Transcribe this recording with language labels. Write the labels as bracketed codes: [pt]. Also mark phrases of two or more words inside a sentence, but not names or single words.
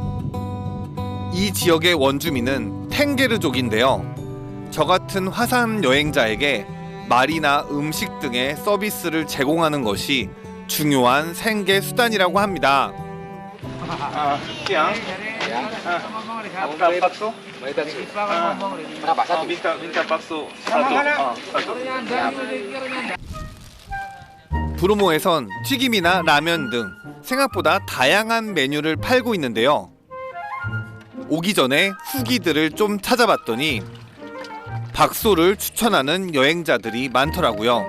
[ko] 이 지역의 원주민은 탱게르족인데요. 저 같은 화산 여행자에게 말이나 음식 등의 서비스를 제공하는 것이 중요한 생계 수단이라고 합니다. 박수? [id] minta bakso satu. [ko] 브로모에선 튀김이나 라면 등 생각보다 다양한 메뉴를 팔고 있는데요. 오기 전에 후기들을 좀 찾아봤더니 박소를 추천하는 여행자들이 많더라고요.